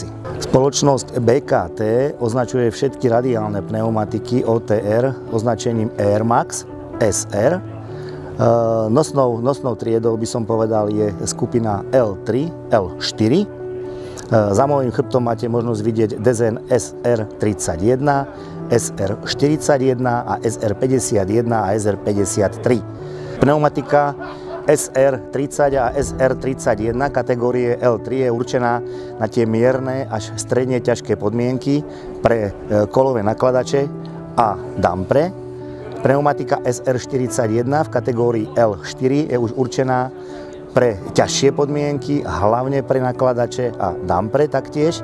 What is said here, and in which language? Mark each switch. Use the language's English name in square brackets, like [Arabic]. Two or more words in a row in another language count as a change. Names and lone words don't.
[Slovak] Spoločnosť BKT označuje všetky radiálne pneumatiky OTR označením Airmax SR. Nosnou triedou by som povedal je skupina L3, L4. Za môjim chrbtom máte možnosť vidieť dezén SR31, SR41 a SR51 a SR53. Pneumatika SR30 a SR31 kategórie L3 je určená na tie mierne až stredne ťažké podmienky pre kolové nakladače a dampre. Pneumatika SR41 v kategórii L4 je už určená pre ťažšie podmienky, hlavne pre nakladače a dampre taktiež.